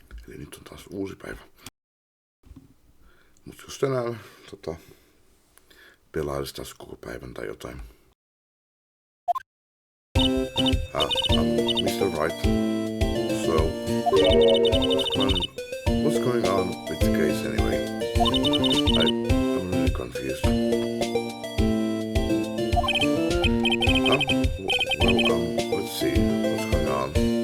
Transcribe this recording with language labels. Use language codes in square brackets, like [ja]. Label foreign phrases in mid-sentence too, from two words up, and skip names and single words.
[fi] Eli nyt on taas uusi päivä. Mut jos tänään pelailis taas koko päivän tai jotain. [en] I'm Mr. Wright. So, what's going on with the case anyway? I'm really confused. Let's see what's going on.